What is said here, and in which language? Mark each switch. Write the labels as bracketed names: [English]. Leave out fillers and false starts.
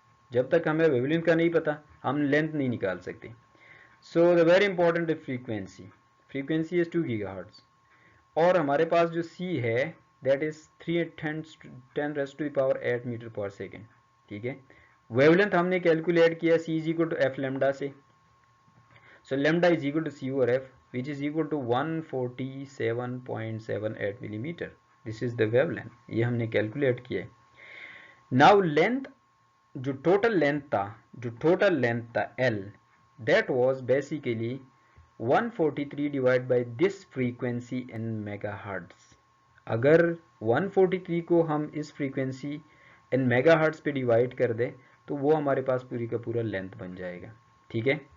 [Urdu] جب تک ہمیں ویو لینتھ کا نہیں پتا ہم لینتھ نہیں نکال سکتے. [English] So the very important frequency is 2 gigahertz. [Urdu] اور ہمارے پاس جو سی ہے [English] that is [Urdu] 3×10⁸ metre per second, ٹھیک ہے. ویو لینتھ ہم نے کیلکولیٹ کیا [English] C is equal to F lambda [Urdu] سے. [English] So lambda is equal to C over F which is equal to 147.78 millimetre. This is the wavelength, [Urdu] یہ ہم نے کیلکولیٹ کیا ہے. [English] Now length جو total length تھا L that was basically 143 divided by this frequency in megahertz. [Urdu] اگر 143 کو ہم اس فریکوینسی ان میگا ہرٹز پہ ڈیوائڈ کر دیں تو وہ ہمارے پاس پوری کا پورا لینتھ بن جائے گا، ٹھیک ہے.